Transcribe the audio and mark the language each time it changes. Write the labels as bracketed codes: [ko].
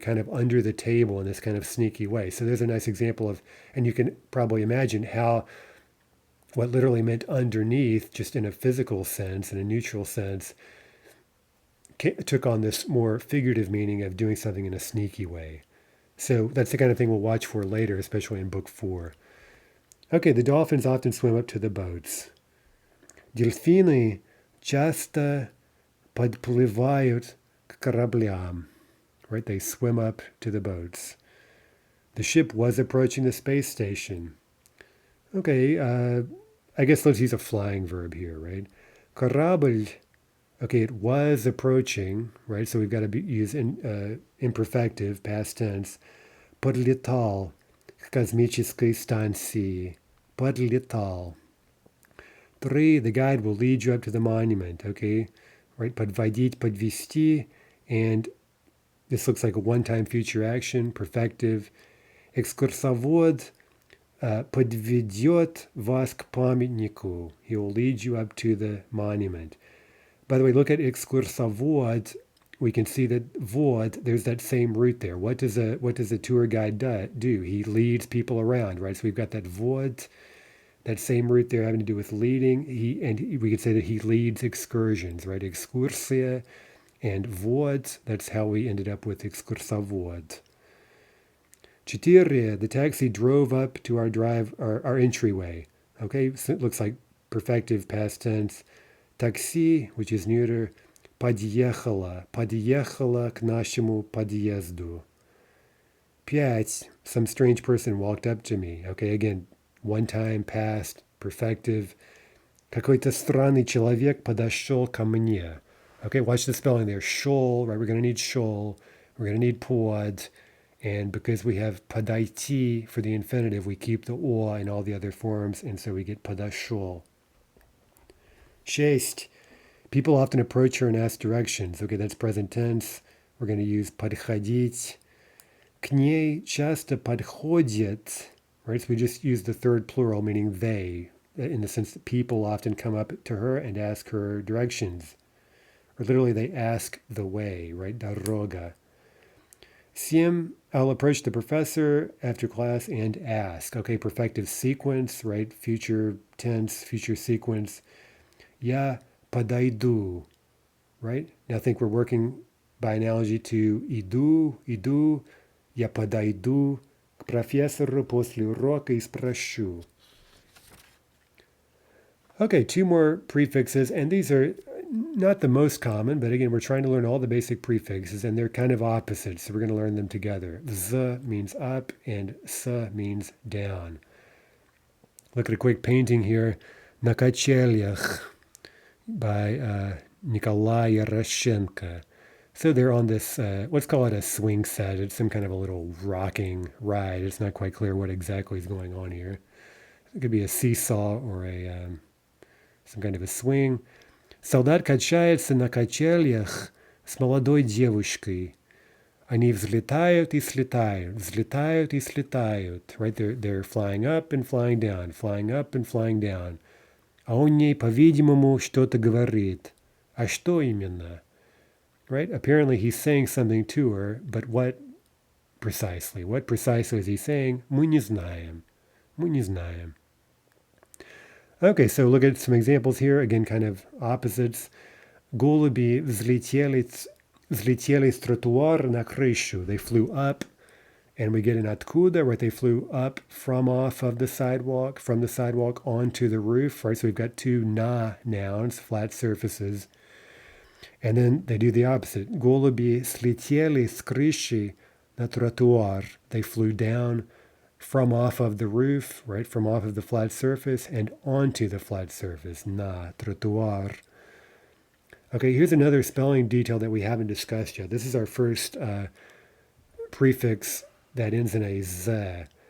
[en] Kind of under the table in this kind of sneaky way. So there's a nice example of, and you can probably imagine how what literally meant underneath, just in a physical sense, in a neutral sense, took on this more figurative meaning of doing something in a sneaky way. So that's the kind of thing we'll watch for later, especially in book 4. Okay, the dolphins often swim up to the boats. [ru] Дельфины часто подплывают к кораблям. [en] Right, they swim up to the boats. The ship was approaching the space station. Okay, I guess let's use a flying verb here, right? [ru] Корабль. [en] Okay, it was approaching, right? So we've got to use imperfective, past tense. [ru] Подлетал к космической станции. Подлетал. [en] 3, the guide will lead you up to the monument, okay? Right, подводить, подвести, and this looks like a one-time future action, perfective. [ru] Экскурсовод подведет вас к памятнику. [en] He will lead you up to the monument. By the way, look at экскурсовод. We can see that vod, there's that same root there. What does a tour guide do? He leads people around, right? So we've got that vod, that same root there having to do with leading. We could say that he leads excursions, right? Excursia and vod, that's how we ended up with экскурсовод. 4, the taxi drove up to our entryway. Okay, so it looks like perfective past tense. Taxi, which is neuter, [ru] подъехала к нашему подъезду. [en] 5, some strange person walked up to me. Okay, again, one time, past, perfective. [ru] Какой-то странный человек подошел ко мне. [en] Okay, watch the spelling there. Шел, right? We're going to need шел. We're going to need pod. And because we have подойти for the infinitive, we keep the о in all the other forms, and so we get подошел. 6, people often approach her and ask directions. Okay, that's present tense. We're going to use подходить. [ru] К ней часто подходят. [en] Right, so we just use the third plural, meaning they, in the sense that people often come up to her and ask her directions. Or literally, they ask the way, right? [ru] Дорога. [en] 7, I'll approach the professor after class and ask. Okay, perfective sequence, right? Future tense, future sequence. [ru] Я подойду, right? [en] Now I think we're working by analogy to [ru] иду, я подойду к профессору после урока и спрошу. [en] Okay, 2 more prefixes, and these are not the most common, but again, we're trying to learn all the basic prefixes, and they're kind of opposites, so we're going to learn them together. Z means up, and S means down. Look at a quick painting here. На качелях by Nikolai Yaroshenko. So they're on this, let's call it a swing set. It's some kind of a little rocking ride. It's not quite clear what exactly is going on here. It could be a seesaw or some kind of a swing. [ru] Солдат качается на качелях с молодой девушкой. Они взлетают и слетают, взлетают и слетают. [en] Right? They're flying up and flying down, flying up and flying down. [ru] А он ей, по-видимому, что-то говорит. А что именно? Right? [en] Apparently he's saying something to her, but what precisely? What precisely is he saying? [ru] Мы не знаем. Мы не знаем. [en] Okay, so look at some examples here. Again, kind of opposites. [ru] Голуби взлетели с тротуара на крышу. [en] They flew up And we get an откуда, right? They flew up from off of the sidewalk, from the sidewalk onto the roof, right? So we've got two na nouns, flat surfaces. And then they do the opposite. [ru] Голуби слетели с крыши на тротуар. [en] They flew down from off of the roof, right? From off of the flat surface and onto the flat surface. [ru] Na тротуар. [en] Okay, here's another spelling detail that we haven't discussed yet. This is our first prefix that ends in a z.